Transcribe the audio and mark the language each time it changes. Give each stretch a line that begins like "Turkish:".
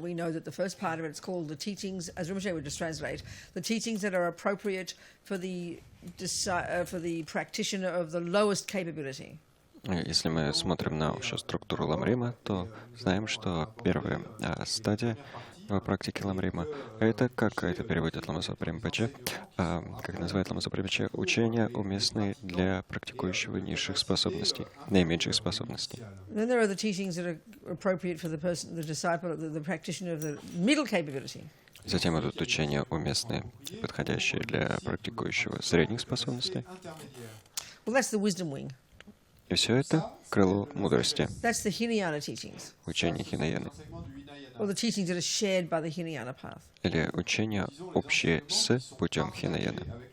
English: We know that the first part of it is called the teachings, as Rinpoche would just translate, the teachings that are appropriate for the practitioner of the lowest capability.
Russian: Если мы смотрим на общую структуру Ламрима, то знаем, что первая стадия в практике Ламрима — это, как это переводит Ламасо Римпоче, как называет Ламасо Римпоче, учения, уместные для практикующего низших способностей, наименьших способностей.
English: Then there are the teachings that are appropriate for the person, the disciple, the practitioner of the middle capability.
Russian: Затем идут учения, уместные, подходящие для практикующего средних способностей.
English: Well, that's the wisdom wing.
Russian: И все это крыло мудрости,
English: That's the Hinayana teachings,
Russian: учение Хинаяны,
English: or the teachings that are shared by the Hinayana path.
Russian: или учения, общие с путем Хинаяны.